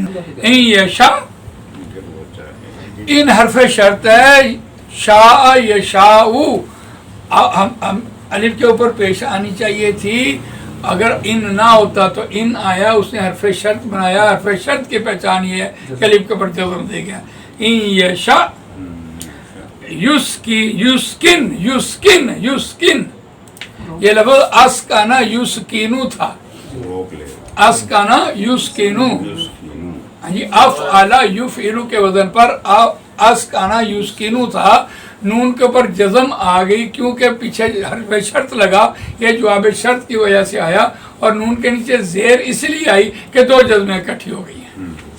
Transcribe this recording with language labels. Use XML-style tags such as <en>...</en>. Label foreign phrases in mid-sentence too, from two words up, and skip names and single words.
<ar>ان یشا،</ar> <ur>ان حرف شرط ہے،</ur> <ar>شاء یشاء،</ar> <ur>الف کے اوپر پیش آنی چاہیے تھی، اگر ان نہ ہوتا تو ان آیا، اس نے حرف شرط بنایا، حرف شرط کی پہچان یہ ہے کہ الف کے اوپر جزم دے گیا۔</ur> <ar>ان یشاء یسکن، یسکن، یسکن،</ar> <ur>یہ لفظ</ur> <ar>اسکانا یسکینو</ar> <ur>تھا،</ur> <ar>اسکانا یسکینو، افعل یفعل</ar> <ur>کے وزن پر</ur> <ar>اسکانا یسکینو</ar> <ur>تھا، نون کے اوپر جزم آ گئی کیونکہ پیچھے حرف شرط لگا، یہ جواب شرط کی وجہ سے آیا، اور نون کے نیچے زیر اس لیے آئی کہ دو جزمیں اکٹھی ہو گئی ہیں۔</ur>